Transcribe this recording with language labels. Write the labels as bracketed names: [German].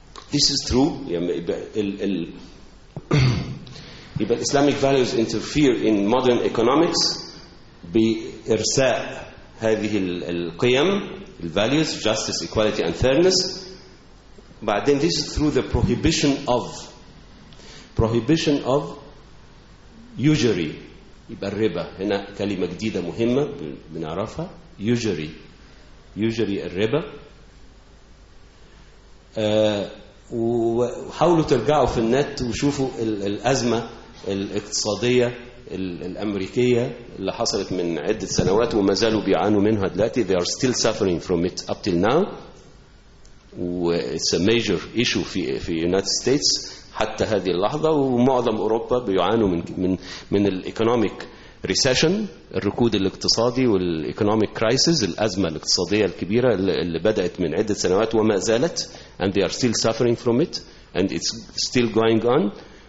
[English] This is true. But Islamic values interfere in modern economics [Arabic] بإرساء هذه القيم، [English] values, justice, equality and fairness. But then this is through the prohibition of usury. [Arabic] يبقى الربا هنا كلمة جديدة مهمة بنعرفها، usury الربا. وحاولوا ترجعوا في النت وشوفوا الأزمة الاقتصادية الأمريكية اللي حصلت من عدة سنوات وما زالوا بيعانوا منها دلوقتي. [English] They are still suffering from it up till now. It's a major issue [Arabic] في United States حتى هذه اللحظة، ومعظم أوروبا بيعانوا من [English] الإيكونوميك ريسيشن، [Arabic] الركود الاقتصادي [English] والإيكونوميك كرايسيس، [Arabic] الأزمة الاقتصادية الكبيرة اللي بدأت من عدة سنوات وما زالت. [English] And they are still suffering from it and it's still going on.